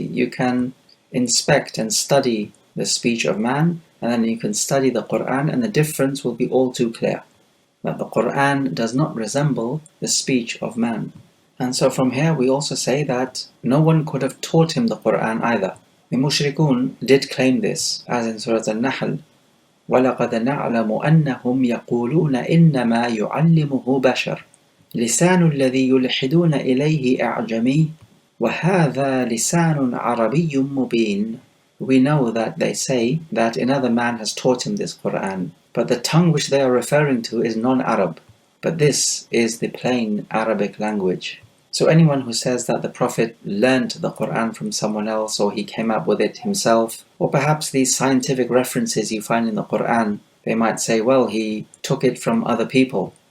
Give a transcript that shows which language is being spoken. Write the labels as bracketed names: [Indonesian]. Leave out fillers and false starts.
[English] You can inspect and study the speech of man, and then you can study the Quran, and the difference will be all too clear. That the Quran does not resemble the speech of man. And so from here we also say that no one could have taught him the Quran either. The Mushrikun did claim this, as in Surah Al-Nahl, [Arabic] وَلَقَدْ نَعْلَمُ أَنَّهُمْ يَقُولُونَ إِنَّمَا يُعَلِّمُهُ بَشَرٌ لِسَانُ الَّذِي يُلْحِدُونَ إِلَيْهِ أَعْجَمِيٌّ وَهَذَا لِسَانٌ عَرَبِيٌّ مُبِينٌ. [English] We know that they say that another man has taught him this Quran, but the tongue which they are referring to is non-Arab. But this is the plain Arabic language. So anyone who says that the Prophet learnt the Quran from someone else, or he came up with it himself, or perhaps these scientific references you find in the Quran, they might say, well, he took it from other people.